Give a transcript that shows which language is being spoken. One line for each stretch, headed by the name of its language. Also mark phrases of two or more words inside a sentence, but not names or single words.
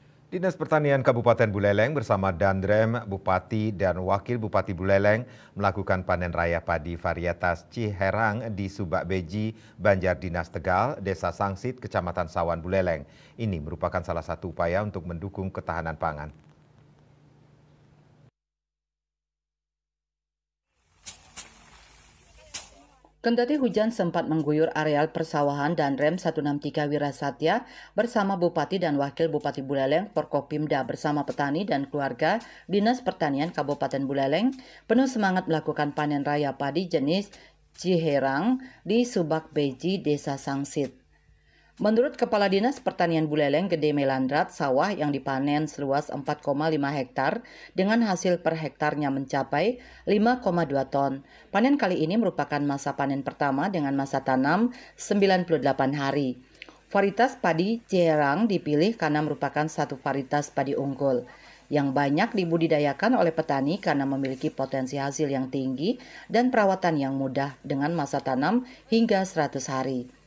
Indonesian: Dinas Pertanian Kabupaten Buleleng bersama Dandrem, Bupati dan Wakil Bupati Buleleng melakukan panen raya padi varietas Ciherang di Subak Beji, Banjar Dinas Tegal, Desa Sangsit, Kecamatan Sawan Buleleng. Ini merupakan salah satu upaya untuk mendukung ketahanan pangan. Kendati hujan sempat mengguyur areal persawahan Dandrem 163 Wirasatya bersama Bupati dan Wakil Bupati Buleleng, Forkopimda bersama petani dan keluarga Dinas Pertanian Kabupaten Buleleng penuh semangat melakukan panen raya padi jenis Ciherang di Subak Beji, Desa Sangsit. Menurut Kepala Dinas Pertanian Buleleng Gede Melandrat, sawah yang dipanen seluas 4,5 hektar dengan hasil per hektarnya mencapai 5,2 ton. Panen kali ini merupakan masa panen pertama dengan masa tanam 98 hari. Varietas padi Ciherang dipilih karena merupakan satu varietas padi unggul yang banyak dibudidayakan oleh petani karena memiliki potensi hasil yang tinggi dan perawatan yang mudah dengan masa tanam hingga 100 hari.